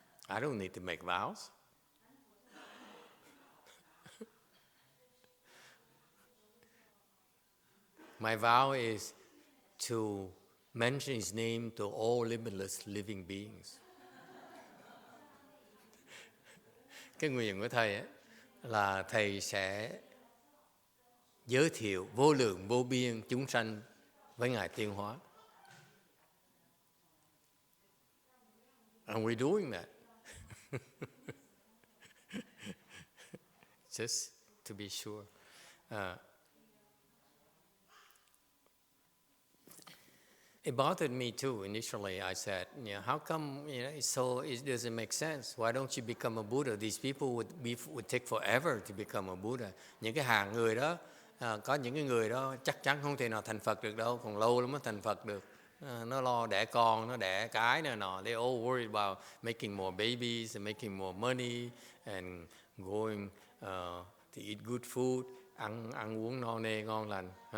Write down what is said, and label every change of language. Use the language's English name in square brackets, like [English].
[English] I don't need to make vows. My vow is to mention his name to all limitless living beings. [Vietnamese] Cái nguyện của thầy ấy, là thầy sẽ giới thiệu vô lượng vô biên chúng sanh với Ngài Tuyên Hóa. [English] And we're doing that. Just to be sure. It bothered me too initially. I said, how come it doesn't make sense? Why don't you become a Buddha? These people would take forever to become a Buddha. [Vietnamese] Những cái hàng người đó, có những cái người đó chắc chắn không thể nào thành Phật được đâu, còn lâu lắm mới thành Phật được. Nó lo đẻ con, nó đẻ cái này nọ. [English] They all worried about making more babies and making more money and going to eat good food, [Vietnamese] ăn uống no nê ngon lành.